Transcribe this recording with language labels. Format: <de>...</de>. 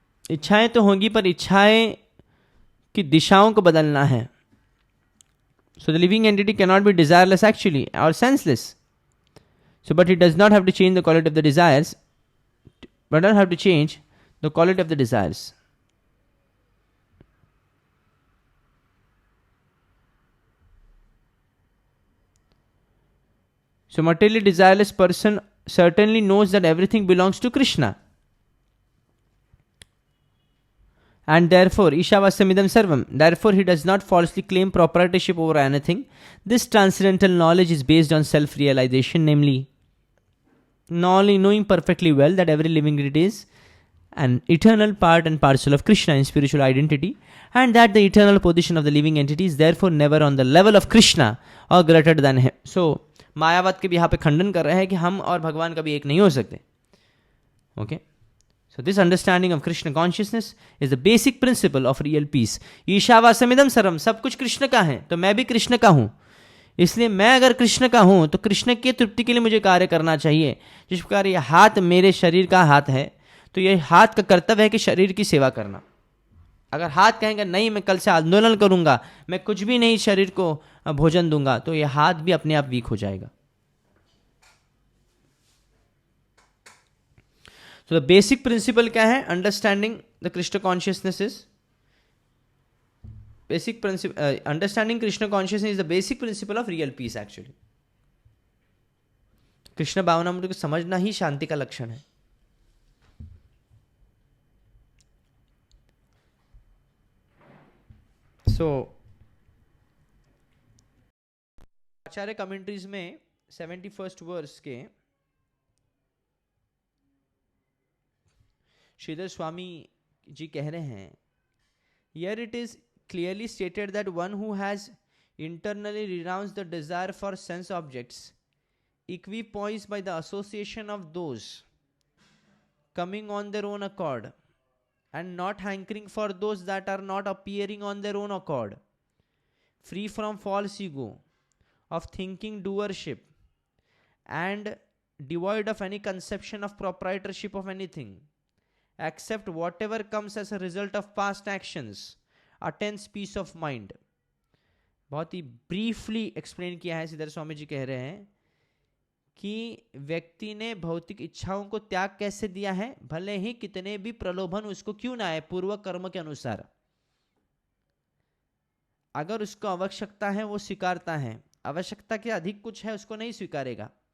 <hi>इच्छाएं तो होंगी पर इच्छाएं की दिशाओं को बदलना है।</hi> <en>So the living entity cannot be desireless actually or senseless. So but it does not have to change the quality of the desires, but does have to change the quality of the desires. So materially desireless person certainly knows that everything belongs to Krishna. And therefore, Ishavastamidam Sarvam, therefore he does not falsely claim proprietorship over anything. This transcendental knowledge is based on self-realization, namely, knowing perfectly well that every living entity is an eternal part and parcel of Krishna in spiritual identity, and that the eternal position of the living entity is therefore never on the level of Krishna or greater than him.</en> <hi>So, मायावाद के भी यहाँ पे खंडन कर रहे हैं कि हम और भगवान कभी एक नहीं हो सकते।</hi> <en>Okay? So this understanding of Krishna consciousness is the basic principle of real peace.</en> <hi>ईशावासमिदम सर्वम, सब कुछ कृष्ण का है तो मैं भी कृष्ण का हूं, इसलिए मैं अगर कृष्ण का हूं तो कृष्ण की तृप्ति के लिए मुझे कार्य करना चाहिए। जिस प्रकार ये हाथ मेरे शरीर का हाथ है तो ये हाथ का कर्तव्य है कि शरीर की सेवा करना। अगर हाथ कहेंगे नहीं मैं कल से आंदोलन करूंगा, मैं कुछ भी नहीं शरीर को भोजन दूंगा, तो ये हाथ भी अपने आप वीक हो जाएगा।</hi> <en>So the basic principle</en> <hi>क्या है?</hi> <en>Understanding the Krishna consciousness is basic principle. Understanding Krishna consciousness is the basic principle of real peace actually.</en> <hi>Krishna भावनामृत को समझना ही शांति का लक्षण है। So आचार्य कमेंट्रीज में 71st वर्स के श्रीधर स्वामी जी कह रहे हैं,</hi> <en>here it is clearly stated that one who has internally renounced the desire for sense objects, equipoised by the association of those coming on their own accord, and not hankering for those that are not appearing on their own accord, free from false ego of thinking doership, and devoid of any conception of proprietorship of anything, accept whatever comes as a result of past actions, attains peace of mind.</en> <hi>बहुत ही briefly explain किया है। श्रीधर स्वामी जी कह रहे हैं कि व्यक्ति ने भौतिक इच्छाओं को त्याग कैसे दिया है, भले ही कितने भी प्रलोभन उसको क्यों ना आए पूर्व कर्म के अनुसार, अगर उसको आवश्यकता है वो स्वीकारता है, आवश्यकता के अधिक कुछ है उसको नहीं स्वीकारेगा।</hi>